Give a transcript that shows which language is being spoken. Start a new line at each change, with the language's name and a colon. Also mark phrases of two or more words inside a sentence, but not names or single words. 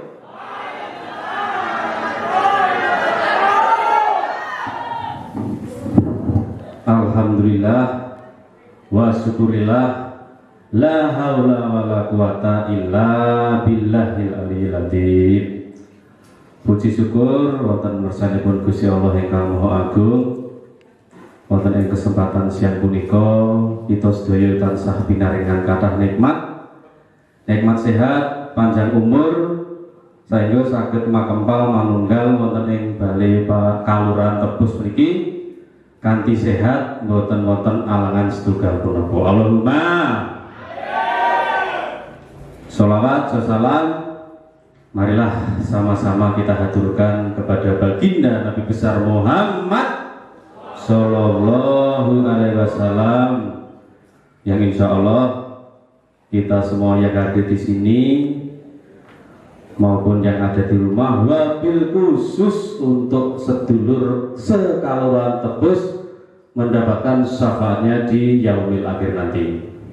Arabic: الحمد لله والشكر لله، لا حول ولا قوة إلا بالله العلي العظيم.
Javanese: Puji syukur wonten mersanipun Gusti Allah ingkang Maha Agung. Wonten ing kesempatan siang punika kita sedaya tansah pinaringan kathah nikmat sehat, panjang umur, sehingga saged makempal manunggal wonten ing Balai Kalurahan Tebus mriki kanthi sehat, mboten wonten alangan setunggal punapa.
Arabic: اللهم صلوات سلام,
Indonesian: marilah sama-sama kita haturkan kepada baginda Nabi besar Muhammad
Arabic: صلى الله عليه وسلم,
Indonesian: yang
Arabic: إن شاء الله
Indonesian: kita semua yang hadir di sini maupun yang ada di rumah,
Arabic: وبالخصوص
Indonesian: untuk
Javanese: sedulur sekalurahan
Indonesian: Tebus mendapatkan syafaatnya di
Arabic: يوم الآخر
Indonesian: nanti.